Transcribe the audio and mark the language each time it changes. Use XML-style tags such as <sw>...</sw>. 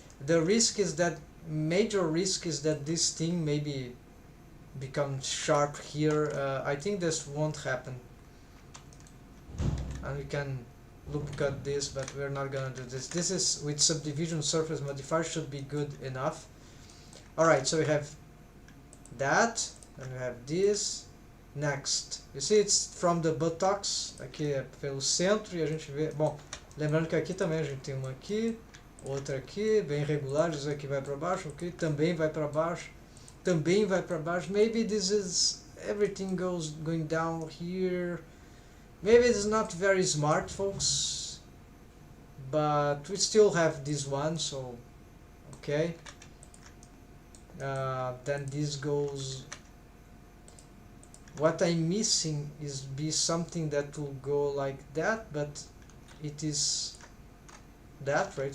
<en>The risk is that, major risk is that this thing maybe becomes sharp here. I think this won't happen, and we can loop cut this, but we're not gonna do this. This is with subdivision surface modifier, should be good enough. Alright, so we have that, and we have this. Next, you see it's from the buttocks,</en> <pt>aqui é pelo centro, e a gente vê, bom, lembrando que aqui também a gente tem uma aqui, outra aqui, bem regulares, isso aqui vai para baixo, ok, também vai para baixo, também vai para baixo.</pt> <en>Maybe this is, everything going down here. Maybe it's not very smart, folks, but we still have this one, so okay. Then this goes, what I'm missing is be something that will go like that, but it is that, right?</en>